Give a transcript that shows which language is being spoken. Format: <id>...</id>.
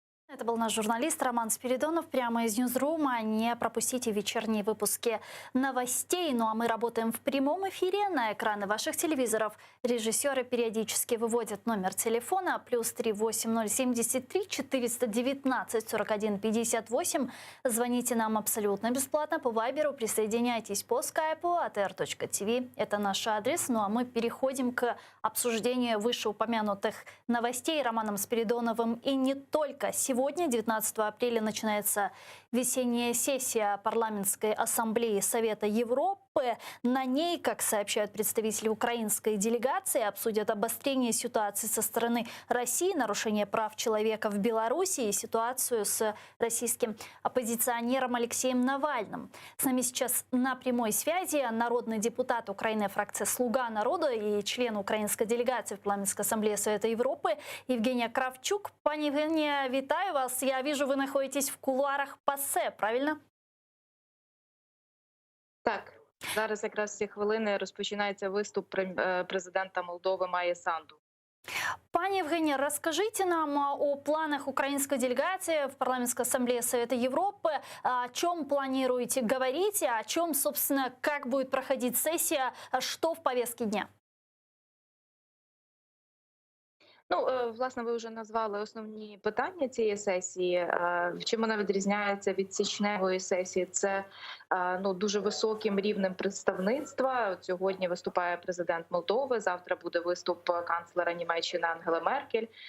<ru>Это был наш журналист Роман Спиридонов прямо из Ньюзрума. Не пропустите вечерние выпуски новостей. Ну а мы работаем в прямом эфире на экраны ваших телевизоров. Режиссеры периодически выводят номер телефона +3 8073 419 41 58. Звоните нам абсолютно бесплатно по Вайберу. Присоединяйтесь по скайпу atr.tv. Это наш адрес. Ну а мы переходим к обсуждению вышеупомянутых новостей Романом Спиридоновым. И не только. Сегодня, 19 апреля, начинается весенняя сессия Парламентской ассамблеи Совета Европы. На ней, как сообщают представители украинской делегации, обсудят обострение ситуации со стороны России, нарушение прав человека в Беларуси и ситуацию с российским оппозиционером Алексеем Навальным. С нами сейчас на прямой связи народный депутат Украины фракции «Слуга народа» и член украинской делегации в Парламентской ассамблее Совета Европы Евгения Кравчук. Пані Евгения,</ru> <uk>вітаю вас.</uk> <ru>Я вижу, вы находитесь в кулуарах ПАСЕ, правильно?</ru> <uk>Так, зараз якраз ці хвилини розпочинається виступ президента Молдови Майи Санду.</uk> <ru>Пані Евгения, расскажите нам о планах украинской делегации в Парламентской ассамблее Совета Европы. О чем планируете говорить, о чем, собственно, как будет проходить сессия, что в повестке дня?</ru> <uk>Ну, власне, ви вже назвали основні питання цієї сесії. Чим вона відрізняється від січневої сесії? Це дуже високим рівнем представництва. От сьогодні виступає президент Молдови, завтра буде виступ канцлера Німеччини Ангели Меркель.</uk>